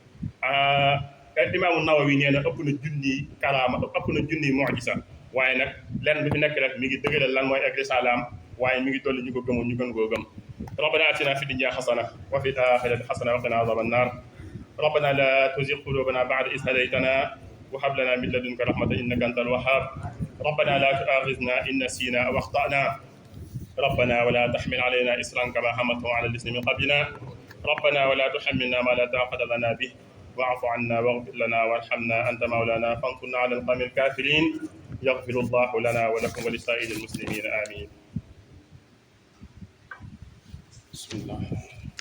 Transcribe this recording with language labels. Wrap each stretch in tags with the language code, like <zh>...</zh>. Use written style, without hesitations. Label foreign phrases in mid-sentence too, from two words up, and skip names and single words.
<wo>imaamu Nawawi nee na ëpp na junniy karaama ëpp na junniy mu'jiza waaye nag lenn du fi nekk rek mi ngi dëgëral lan mooy ak risalaam waaye mi ngi dolli ñu ko gëmoon ñu gën koo gëm</wo> <ar>ربنا آتنا في الدنيا حسنة وفي الآخرة حسنة وقنا عذاب النار ربنا لا تزغ قلوبنا بعد إذ هديتنا وهب لنا من لدنك رحمة إنك أنت الوهاب ربنا لا تؤاخذنا إن نسينا أو أخطأنا ربنا ولا تحمل علينا إصرا كما حملته على الذين من قبلنا ربنا ولا تحملنا ما لا طاقة لنا به واعف عنا واغفر لنا وارحمنا أنت مولانا فانصرنا على القوم الكافرين يغفر الله لنا ولكم ولسائر المسلمين آمين بسم الله</ar>